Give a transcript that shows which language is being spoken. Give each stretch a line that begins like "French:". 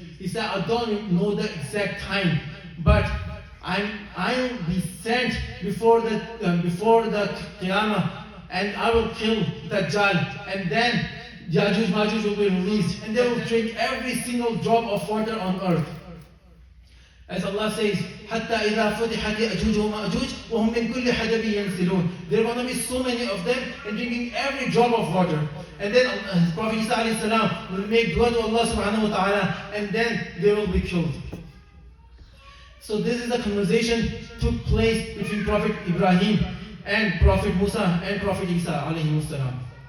English: He said, I don't know the exact time, but I'll be sent before the Qiyamah, and I will kill Dajjal, and then Ya'juj Ma'juj will be released, and they will drink every single drop of water on earth. As Allah says,
Arabic: حَتَّى إِذَا فُتِحَتْ يَأْجُوجُ وَمَأْجُوجُ وَهُمْ مِنْ كُلِّ حَدَبٍ يَنْسِلُونَ.
English: There are going to be so many of them and drinking every drop of water. And then Prophet Isa alayhi salam will make dua to Allah subhanahu wa ta'ala, and then they will be killed. So this is a conversation took place between Prophet Ibrahim and Prophet Musa and Prophet Isa alayhi salam.